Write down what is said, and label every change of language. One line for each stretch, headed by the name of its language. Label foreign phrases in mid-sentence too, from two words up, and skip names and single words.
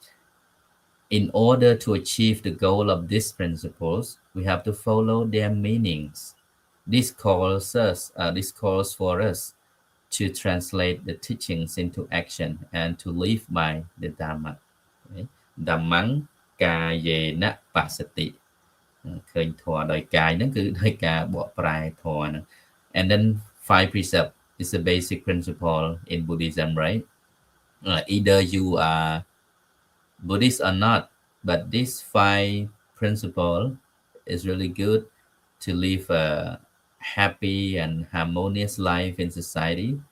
English: In order to achieve the goal of these principles, we have to follow their meanings. This calls for us to translate the teachings into action and to live by the Dhamma. Right?
Pali: Dhammang kayena pasati.
Khmer: ឃើញធម៌ដោយកាយហ្នឹងគឺដោយការបកប្រែធម៌ហ្នឹង
English: And then 5 precept is a basic principle in Buddhism, right? Either you are Buddhist or not, but this 5 principle is really good to live a happy and harmonious life in society.